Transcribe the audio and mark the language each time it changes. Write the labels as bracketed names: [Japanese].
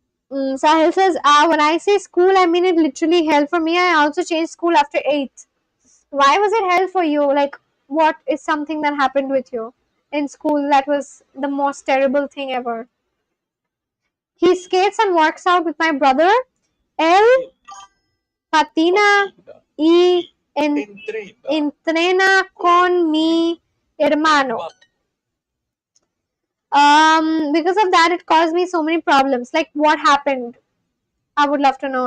[English] Sahil says, when I say school, I mean it literally hell for me. I also changed school after 8th. Why was it hell for you? Like, what is something that happened with you in school that was the most terrible thing ever? He skates and works out with my brother. [Spanish] Él patina y entrena con mi hermano. [English] Because of that, it caused me so many problems. Like, what happened? I would love to know.